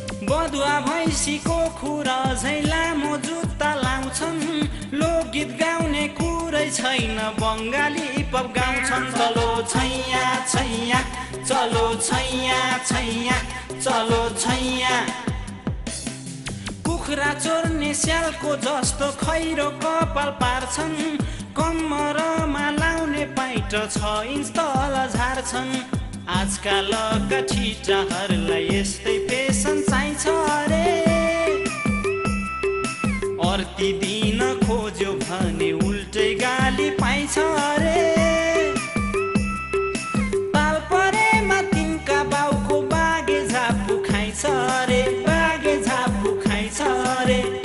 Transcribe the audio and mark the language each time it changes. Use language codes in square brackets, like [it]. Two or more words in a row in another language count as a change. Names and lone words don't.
[ne] बदुवा भैँसीको खुर झैँ लामो जुत्ता लाउँछन्, लोकगीत गाउने कुरै छैन, बङ्गाली पप गाउँछन्। [hi] चलो छैया छैया, चलो छैया छैया, चलो छैया। [ne] कुखुरा चोर्ने स्यालको जस्तो खैरो कपाल पार्छन्, कम्मरमा लाउने पाइट छ इन्च तल झार्छन्। आजकालका ठिटाहरूलाई यस्तै फेसन चाहिन्छ अरे, अर्ती दिन खोज्यो भने उल्टै गाली पाइन्छ अरे, ताल परेमा तिनका बाउको बागे झापु खाइन्छ अरे, बागे झापु खाइन्छ अरे।